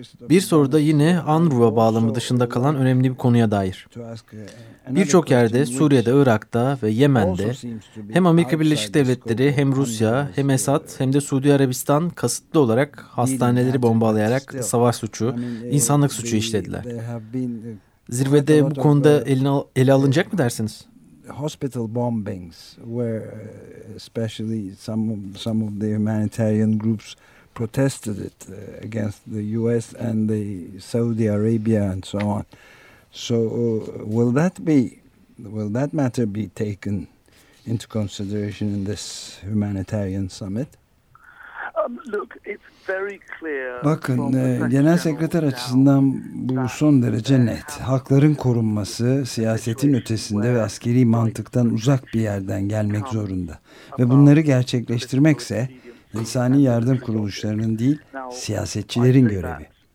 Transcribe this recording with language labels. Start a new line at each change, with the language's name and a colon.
Turkish: Bir soru da yine UNRWA bağlamı dışında kalan önemli bir konuya dair. Birçok yerde, Suriye'de, Irak'ta ve Yemen'de hem Amerika Birleşik Devletleri, hem Rusya, hem Esad, hem de Suudi Arabistan kasıtlı olarak hastaneleri bombalayarak savaş suçu, insanlık suçu işlediler. Zirvede bu konuda ele alınacak mı dersiniz?
English: Hospital bombings where especially some of the humanitarian groups protested it against the US and the Saudi Arabia and so on. So will that matter be taken into consideration in this humanitarian summit? Look, it's very clear.
Turkish: Bakın, genel sekreter açısından bu son derece net. Hakların korunması siyasetin ötesinde ve askeri mantıktan uzak bir yerden gelmek zorunda. Ve bunları gerçekleştirmekse insani yardım kuruluşlarının değil, siyasetçilerin görevi.